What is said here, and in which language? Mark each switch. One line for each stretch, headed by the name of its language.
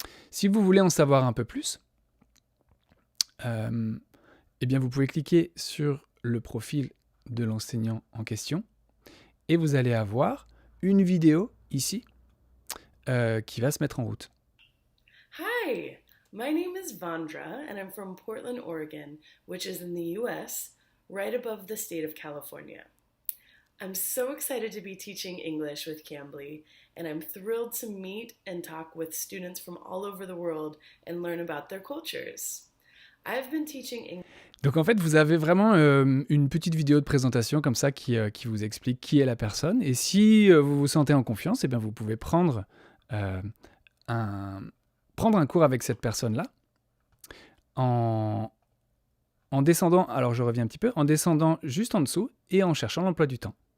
French: Si vous voulez en savoir un peu plus, eh bien vous pouvez cliquer sur le profil de l'enseignant en question et vous allez avoir une vidéo ici qui va se mettre en route.
English: Hi, my name is Vandra and I'm from Portland, Oregon, which is in the US, right above the state of California. I'm so excited to be teaching English with Cambly, and I'm thrilled to meet and talk with students from all over the world and learn about their cultures. I've been teaching English.
French: Donc en fait, vous avez vraiment une petite vidéo de présentation comme ça qui vous explique qui est la personne. Et si vous vous sentez en confiance, eh bien vous pouvez prendre un cours avec cette personne-là en descendant, alors je reviens un petit peu, en descendant juste en dessous et en cherchant l'emploi du temps.